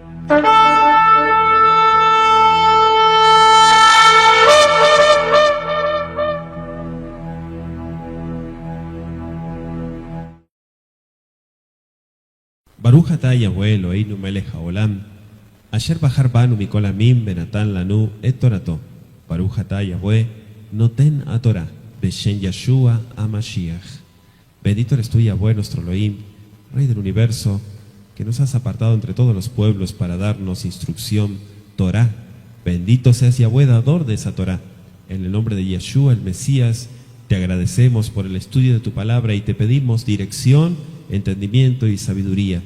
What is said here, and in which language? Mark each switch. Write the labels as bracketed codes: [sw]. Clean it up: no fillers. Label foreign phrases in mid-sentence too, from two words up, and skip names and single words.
[he] ברוך אתה יהוה אלוהינו מלך העולם, אשר בחר בנו מכל עמים ונתן לנו את תורתו. ברוך אתה יהוה נותן התורה, בשם ישוע המשיח. [es] Bendito eres tú, Yahweh, nuestro Elohim, Rey del universo, que nos has apartado entre todos los pueblos para darnos instrucción, Torah. Bendito seas, Yahweh, dador de esa Torah. En el nombre de Yeshua, el Mesías, te agradecemos por el estudio de tu palabra y te pedimos dirección, entendimiento y sabiduría.